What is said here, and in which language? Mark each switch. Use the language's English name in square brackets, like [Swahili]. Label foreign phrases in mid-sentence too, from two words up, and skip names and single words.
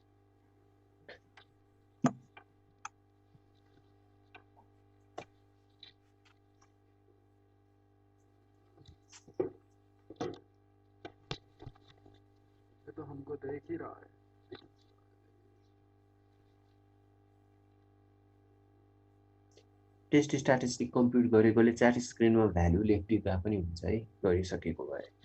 [Hindi] ये तो हमको देख ही रहा है। [English] test statistic [Nepali] कम्प्युट गरेकोले [English] chat screen [Nepali] भ्यालु लेखिदिँदा पनि हुन्छ है, गरिसकेको भए।